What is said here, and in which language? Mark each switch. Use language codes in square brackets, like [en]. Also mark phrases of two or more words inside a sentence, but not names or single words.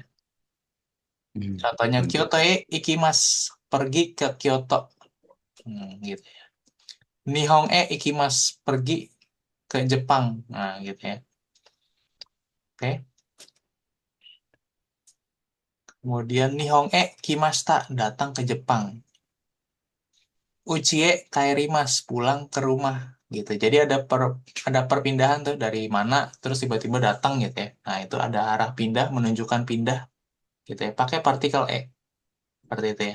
[id] Contohnya Pergi. [ja] 京都へ行きます, [id] pergi ke Kyoto. Gitu ya. [ja] 日本へ行きます, [id] pergi ke Jepang. Nah, gitu ya. Oke. Kemudian [ja] 日本へ来ました, [id] datang ke Jepang. [ja] 家へ帰ります, [id] pulang ke rumah. gitu. Jadi ada perpindahan tuh dari mana terus tiba-tiba datang gitu ya. Nah, itu ada arah pindah menunjukkan pindah gitu ya. Pakai partikel E seperti itu ya.